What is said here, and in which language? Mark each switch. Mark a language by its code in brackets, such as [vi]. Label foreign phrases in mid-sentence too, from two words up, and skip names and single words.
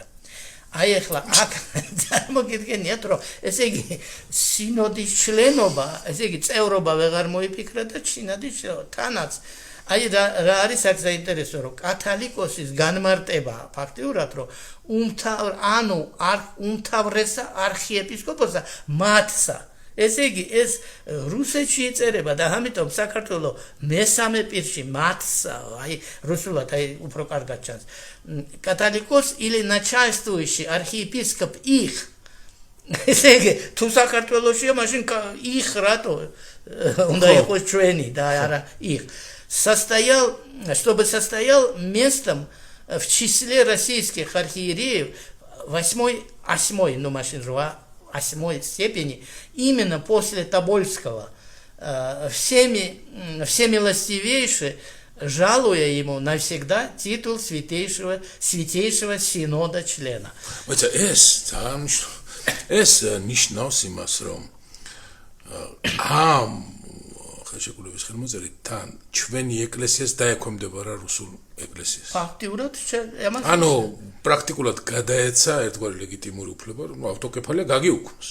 [ka] აი ახლა აქ წარმოგიდგენიათ რომ ესე იგი სინოდის ჩლენობა, ესე იგი წევრობა ვეღარ მოიფიქრა და ჩინადის თანაც აი რა არის აქ საინტერესო რომ კათალიკოსის განმარტება ფაქტიურად რომ უმთავრესა არქიეპისკოპოსსა მათსა ესე იგი ეს რუსეთში იწერება და ამიტომ საქართველოს მესამე პირში მათსა აი რუსულად აი უფრო კარგად ჩანს კათალიკოს [ru] или начальствующий архиепископ их [ka] ესე იგი თუ საქართველოსია მაშინ их რატო უნდა იყოს ჩვენი და არა [ru] их чтобы состоял местом в числе российских архиереев 8 степени именно после Тобольского всемилостивейший, жалуя ему навсегда титул святейшего синода члена. [ka] ეს ნიშნავს იმას, რომ ხელშეკრულების ხელმოწერით თან ჩვენი ეკლესიას დაექვემდებარა რუსულ ეკლესიას. ფაქტიურად ანუ პრაქტიკულად გადაეცა ერთგვარი ლეგიტიმური უფლება, რომ ავტოკეფალია გაგიუქმოს.